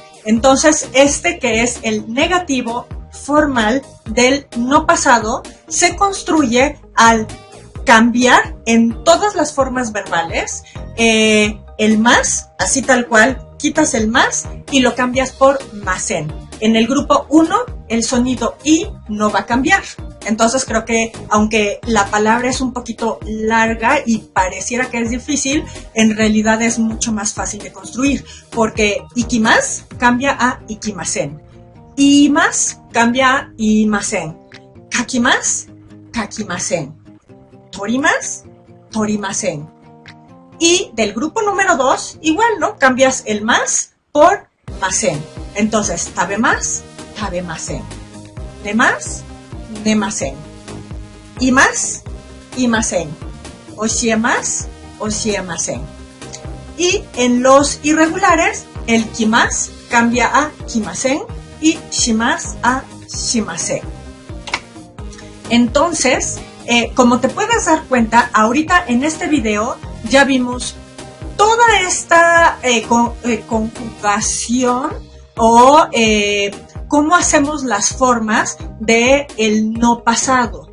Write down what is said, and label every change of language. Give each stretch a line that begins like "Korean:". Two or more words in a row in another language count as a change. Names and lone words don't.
Spanish: Entonces, este que es el negativo formal del no pasado, se construye al cambiar en todas las formas verbales el más, así tal cual, quitas el más y lo cambias por masen. En el grupo 1, el sonido I no va a cambiar. Entonces creo que aunque la palabra es un poquito larga y pareciera que es difícil, en realidad es mucho más fácil de construir, porque ikimas cambia a ikimasen, imas cambia a imasen,
Japanese: 書きます、書きません、取ります、取りません.
Spanish: Y del grupo número 2, igual, ¿no? Cambias el más por masen. Entonces,
Japanese: 食べます、食べません、寝ます, 寝ません、います、いません、教えます、教えません.
Spanish: Y en los irregulares, el kimas cambia a kimasen y shimas a shimasen. Entonces, como te puedes dar cuenta, ahorita en este video ya vimos toda esta conjugación o cómo hacemos las formas de el no pasado.